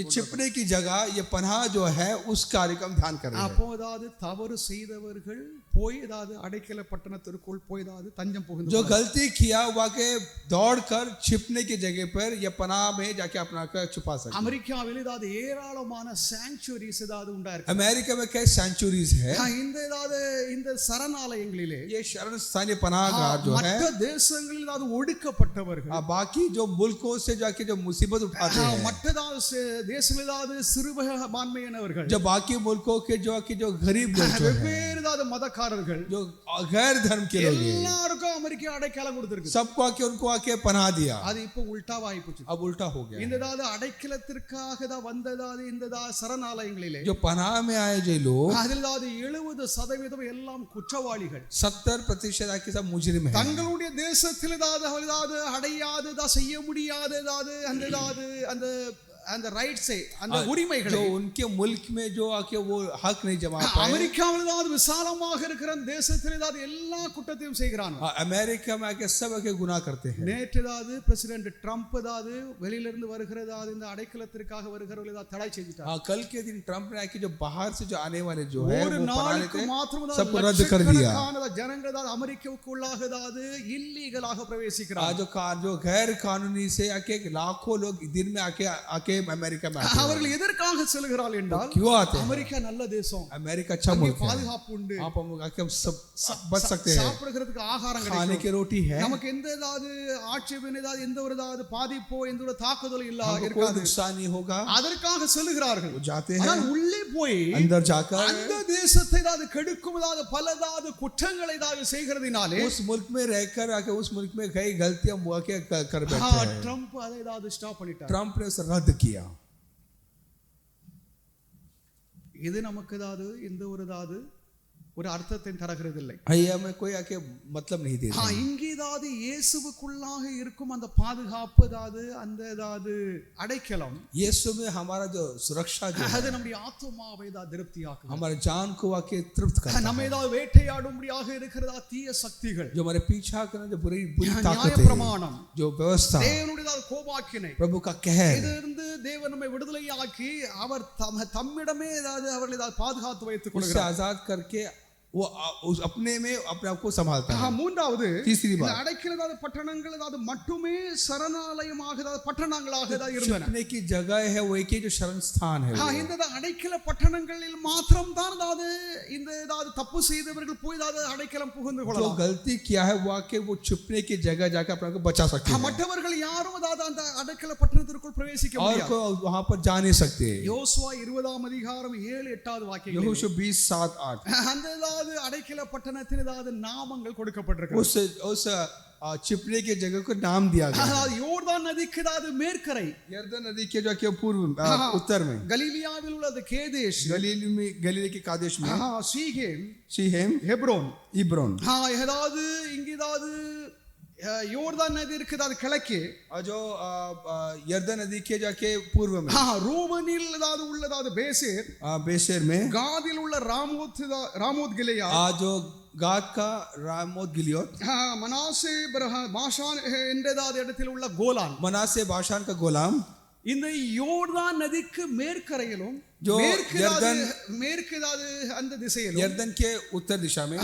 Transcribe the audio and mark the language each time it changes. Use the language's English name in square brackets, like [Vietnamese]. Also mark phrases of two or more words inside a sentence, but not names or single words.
[Hindi] ये छिपने की जगह, ये पनाह जो है उस कार्य को हम ध्यान कर रहे हैं। [Tamil] அப்போ தவறு செய்தவர்கள் போய் அடைக்கல பட்டணத்திற்குள் போய் தஞ்சம் புகுந்து [Hindi] जो गलती किया वाके दौड़कर छिपने की जगह पर या पनाह में जाके अपना कर छुपा सकते। [Tamil] அமெரிக்காவில் ஏராளமான சாங்சுவரிஸ் உண்டாயிருக்கு. [Hindi] अमेरिका में कई सेंचुरीज है। [Tamil] இந்த சரணாலயங்களிலே [Hindi] ये शरण स्थानीय पनाहगाह जो है, [Tamil] மற்ற தேசங்களில் ஒடுக்கப்பட்டவர்கள், [Hindi] बाकी जो मुल्कों से जाके जो मुसीबत उठाते हैं, [Tamil] மற்ற தேசங்களில் சிறுபான்மையினவர்கள், [Hindi] जो बाकी मुल्कों के जो गरीब लोग जो हैं, [Tamil] வெவ்வேறு மதக்காரர்கள், [Hindi] जो गैर धर्म के लोग हैं, [Tamil] எல்லாருக்கும் அமெரிக்கா அடைக்கலம் கொடுத்திருக்கு. [Hindi] सबको आके उनको आके पनाह दिया। [Tamil] அது இப்போ உல்டாவாகி போச்சு. [Hindi] अब उल्टा हो गया। [Tamil] இந்த அடைக்கலத்திற்காக வந்ததாது இந்த சரணாலயங்களிலே [Hindi] जो पनाह में आए जो लोग, [Tamil] அதில் 70% எல்லாம் குற்றவாளிகள். [Hindi] 70% आके सब मुजरिम है। [Tamil] தங்களுடைய தேசத்தில் அடையாது செய்ய முடியாது அந்த ரைட்ஸை, அந்த உரிமைகளை [Hindi] जो उनके मुल्क में जो आके वो हक नहीं जमा पाए। [Tamil] அமெரிக்காவில் விசாலமாக இருக்கிற தேசத்தில் எல்லா குற்றத்தையும் செய்கிறான். [Hindi] अमेरिका में आके सब आके गुनाह करते हैं। [Tamil] நேற்று பிரசிடென்ட் ட்ரம்ப் வெளியிலிருந்து வருகிற இந்த அடைக்கலத்திற்காக வருகிறவர்கள் தடை செய்துட்டார். [Hindi] कल के दिन ट्रम्प ने आके जो बाहर से जो आने वाले जो है [Tamil] ஒரு [Hindi] वो [Tamil] நாளுக்கு மாத்திரம் [Hindi] सबको रद्द कर दिया। [Tamil] ஜனங்கள் அமெரிக்காவுக்குள்ளாக இல்லீகலாக பிரவேசிக்கிறார். [Hindi] जो गैर कानूनी से आके लाखों लोग दिन में आके अमेरिका में आते हैं। [Tamil] அவர்கள் எதற்காக செல்கிறார்கள் என்றால், [Hindi] क्यों आते हैं? [Tamil] அமெரிக்கா நல்ல தேசம், [Hindi] अमेरिका अच्छा मुल्क है, [Tamil] பாதுகாப்பு உண்டு, [Hindi] आप हम आके हम सब बच सकते हैं, [Tamil] சாப்பிடுறதுக்கு ஆகாரம் [Hindi] खाने [Tamil] கிடைக்கும், [Hindi] की रोटी है, [Tamil] நமக்கு எந்த ஆட்சேபம் எந்த ஒரு பாதிப்போ எந்த ஒரு தாக்குதலும் இல்ல [Hindi] कोई [Tamil] இருக்காது, [Hindi] नुकसान नहीं होगा, [Tamil] அதற்காக செல்கிறார்கள். [Hindi] वो जाते हैं, [Tamil] ஆனால் உள்ளே போய் [Hindi] अंदर जाकर [Tamil] அந்த தேசத்தை கெடுக்கும் பல குற்றங்களை செய்கிறதினாலே [Hindi] उस मुल्क में रहकर आके उस मुल्क में कई गलतियां आके कर बैठे हैं। [Tamil] ட்ரம்ப் அதை ஸ்டாப் பண்ணிட்டார். [Hindi] ट्रम्प ने उसे रद्द किया। [Tamil] இது நமக்கு இந்த ஒரு அர்த்தத்தை தருகிறது இல்லை. [Hindi] हमें कोई आके मतलब नहीं देता। [Tamil] இங்கே இயேசுவுக்குள்ளாக இருக்கும் அந்த பாதுகாப்பு அந்த அடைக்கலம், [Hindi] यीशु में हमारा जो सुरक्षा जो [Tamil] அது நம்முடைய ஆத்துமாவை திருப்தியாக்கும், [Hindi] हमारे जान को आके तृप्त करता है। [Tamil] நம்ம வேட்டையாடும்படியாக இருக்கிறதா தீய சக்திகள், [Hindi] जो हमारे पीछा करना जो बुरी ताकतें, [Tamil] நியாயப்பிரமாணம், [Hindi] जो व्यवस्था, [Tamil] தேவனுடைய கோபாக்கினை, [Hindi] प्रभु का कहर, [Tamil] இதிலிருந்து தேவன் நம்மை விடுதலையாக்கி அவர் தம்மிடமே அவர்களை பாதுகாத்து வைத்துக் [Hindi] उससे [Tamil] கொள்கிறார். [Hindi] आजाद करके वो अपने में अपने आप को संभालता है। [Tamil] மூன்றாவது, [Hindi] तीसरी बात, [Tamil] அடைக்கல பட்டணங்கள் மட்டுமே சரணாலயமாக பட்டணங்களாக இருந்தன. [Hindi] छिपने की जगह है वो एक ही जो शरण स्थान है। [Tamil] இந்த அடைக்கல பட்டணங்களில் மாத்திரம் தான் இந்த தப்பு செய்தவர்கள் போய் அடைக்கலம் புகுந்து [Hindi] जो [Tamil] கொள்ளலாம். [Hindi] गलती किया है वो आके वो छिपने की जगह जाकर अपने को बचा सकते हैं, [Tamil] மற்றவர்கள் யாரும் அந்த அடைக்கல பட்டணத்திற்குள் பிரவேசிக்க [Hindi] और [Tamil] முடியாது. [Hindi] कोई वहां पर जा नहीं सकते। [Tamil] யோசுவா 20 அதிகாரம் 7-8 வாக்கியங்கள், [Hindi] यहोशू 20:7-8, [Tamil] அந்த அடைக்கல பட்டணத்தின் நாமங்கள் கொடுக்கப்பட்டிருக்கு. [Hindi] उस छिपने की जगह को नाम दिया गया। [Tamil] அதாவது யோர்தான் நதிக்கு அதாவது மேற்கரை, [Hindi] यरदन नदी के जो के पूर्व उत्तर में, [Tamil] கலிலியாவில் உள்ள அது கேதேஷ், [Hindi] गलील के कादेश में, [Tamil] சீகேம், [Hindi] शीहेम, [Tamil] ஹெப்ரோன், [Hindi] इब्रोन। [Tamil] ஏதாவது இங்க ஏதாவது யோர்தான் நதி இருக்குது அது கிழக்கே, [Hindi] और जो यरदन नदी के जो के पूर्व में, [Tamil] ரூபனில் ஏதாவது உள்ளதாவது பேசேர், [Hindi] बेशेर में, [Tamil] காதில் உள்ள ராமோத் கிலேயா, [Hindi] जो गाद का रामोत गिलियोत, [Tamil] மனாசே பாஷான் என்றதாவது இடத்தில் உள்ள கோலான், [Hindi] मनासे बाशान का गोलाम। [Tamil] இந்த யோர்தான் நதிக்கு மேற்கரையிலும் மேற்கு அந்த திசையிலும், [Hindi] यरदन के उत्तर दिशा में,